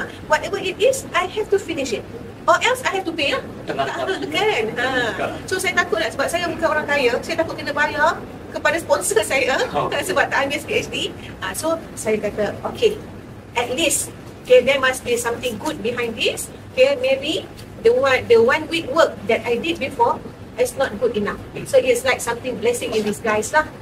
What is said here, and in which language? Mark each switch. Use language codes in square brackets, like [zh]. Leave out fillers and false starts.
[en] Whatever it is, I have to finish it. Or else I have to pay lah. Kan? So, [ms] saya takut lah. Sebab saya bukan orang kaya. Saya takut kena bayar kepada sponsor saya. Sebab tak ambil PhD. So, saya kata, okay. [en] At least, okay, there must be something good behind this. Okay, maybe the 1 week work that I did before is not good enough. So it's like something blessing in disguise lah.